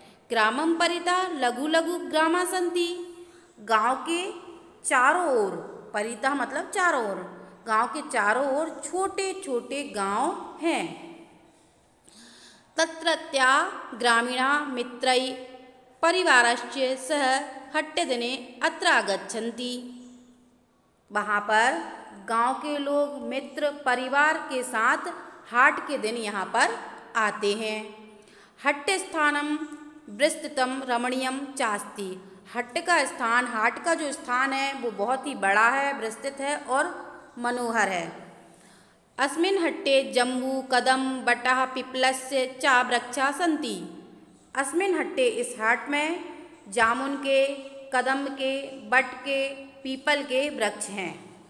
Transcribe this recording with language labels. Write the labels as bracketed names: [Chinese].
[Sanskrit] ग्रामम परितः लघु लघु ग्रामा सन्ति। [Hindi] गांव के चारों ओर, परितः मतलब चारों ओर, गांव के चारों ओर छोटे छोटे गांव हैं। [Sanskrit] तत्रत्या ग्रामीणा मित्रै परिवारस्य सह हट्टदिने अत्र आगच्छन्ति। [Hindi] वहाँ पर गांव के लोग मित्र परिवार के साथ हाट के दिन यहाँ पर आते हैं। [Sanskrit] हट्ट स्थानम विस्तृतम रमणीयम चास्ति। [Hindi] हट्ट का स्थान, हाट का जो स्थान है वो बहुत ही बड़ा है, विस्तृत है और मनोहर है। [Sanskrit] अस्मिन् हट्टे जम्बू कदम बटः पिप्पलस्य च वृक्षा सन्ति। अस्मिन् हट्टे, [Hindi] इस हाट में जामुन के, कदम के, बट के, पीपल के वृक्ष हैं।